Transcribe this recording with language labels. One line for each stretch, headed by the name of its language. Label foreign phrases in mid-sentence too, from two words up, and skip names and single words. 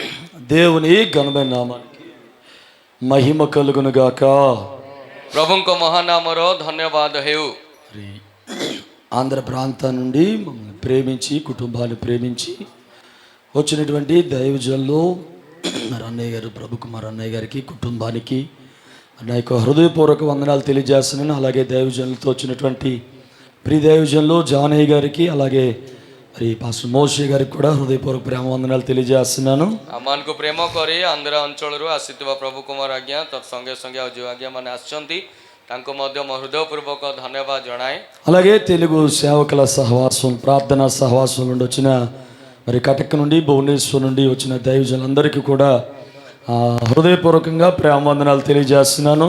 Telugu: దేవుని ఘనమైన నామానికి మహిమ కలుగును గాక.
Odia: ପ୍ରଭୁଙ୍କ ମହାନାମର ଧନ୍ୟବାଦ ହେଉ.
Telugu: మరి ఆంధ్ర ప్రాంతం నుండి మమ్మల్ని ప్రేమించి కుటుంబాన్ని ప్రేమించి వచ్చినటువంటి దైవజనులు మరి అన్నయ్య గారు ప్రభు కుమార్ అన్నయ్య గారికి కుటుంబానికి నా యొక్క హృదయపూర్వక వందనాలు తెలియజేస్తున్నాను. అలాగే దైవజనులతో వచ్చినటువంటి ప్రియ దైవజనులు జానయ్య గారికి అలాగే మరి పాస్టర్ మోషే గారికి కూడా హృదయపూర్వక ప్రేమ వందనాలు తెలియజేస్తున్నాను.
Odia: ଆମମାନଙ୍କୁ ପ୍ରେମ କରି ଆନ୍ଧ୍ର ଅଞ୍ଚଳରୁ ଆସିଥିବା ପ୍ରଭୁ କୁମାର ଆଜ୍ଞା ସଙ୍ଗେ ସଙ୍ଗେ ଆଉ ଯେଉଁ ଆଜ୍ଞା ମାନେ ଆସିଛନ୍ତି ତାଙ୍କୁ ମଧ୍ୟ ମୋ ହୃଦୟପୂର୍ବକ ଧନ୍ୟବାଦ ଜଣାଏ.
Telugu: అలాగే తెలుగు సేవకుల సహవాసం ప్రార్థనా సహవాసం నుండి వచ్చిన మరి కటక్ నుండి భువనేశ్వర్ నుండి వచ్చిన దైవజనులందరికీ కూడా హృదయపూర్వకంగా ప్రేమ వందనాలు తెలియజేస్తున్నాను.